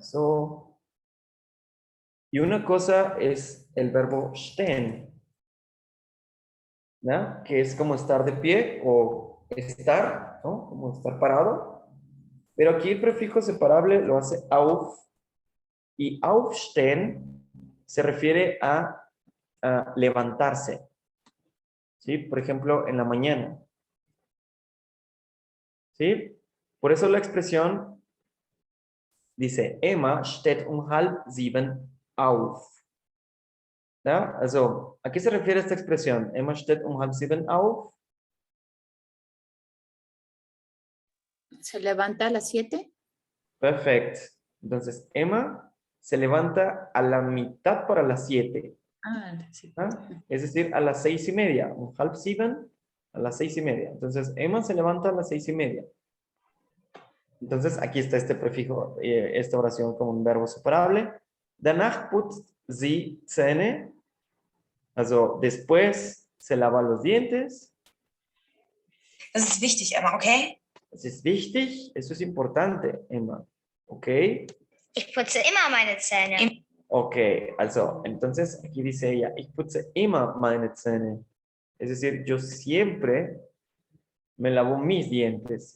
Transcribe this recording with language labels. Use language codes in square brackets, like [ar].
[es] So, y una cosa es el verbo stehen, ¿no? Que es como estar de pie o estar, ¿no? Como estar parado. Pero aquí el prefijo separable lo hace auf. Y aufstehen se refiere a levantarse. ¿Sí? Por ejemplo, en la mañana. ¿Sí? Por eso la expresión dice, [de] Emma steht um 6:30 auf. [es] ¿Ya? Also, ¿a qué se refiere esta expresión? [de] Emma steht um 6:30 auf. [es] ¿Se levanta a las 7? Perfecto. Entonces, Emma se levanta a la mitad para las 7. Ah, sí. Es decir, a las 6:30. [de] Um 6:30 [es] a las 6:30. Entonces, Emma se levanta a las 6:30. Entonces, aquí está este prefijo, esta oración como un verbo separable. [de] Danach putzt sie Zähne. Also, [es] después se lava los dientes. [de] Das ist wichtig, Emma, okay? Es ist wichtig, [es] eso es importante, [de] Emma. [es] ¿Ok? [de] Ich putze immer meine Zähne. [es] Ok, also, entonces aquí dice ella, [de] ich putze immer meine Zähne. [es] Es decir, yo siempre me lavo mis dientes.